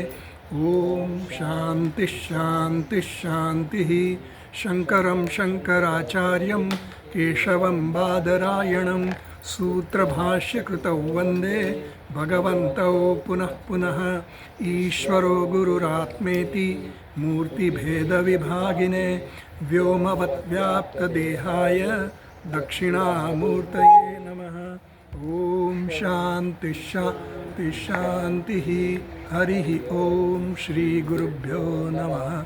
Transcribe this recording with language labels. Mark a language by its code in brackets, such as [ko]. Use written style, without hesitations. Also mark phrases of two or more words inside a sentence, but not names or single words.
[sa] ઓમ શાંતિ શાંતિ શાંતિ. શંકરમ શંકરાચાર્યમ કેશવમ બાદરાયણમ સૂત્રભાષ્યકૃતૌ વંદે ભગવन्तૌ પુનઃ પુનઃ. ઈશ્વરો ગુરુરાત્મેતિ मूर्तिभेदविभागिने व्योमवद्व्याप्तदेहाय दक्षिणामूर्तये नमः। ॐ शान्ति शान्ति शान्तिः। हरिः ॐ श्रीगुरुभ्यो नमः।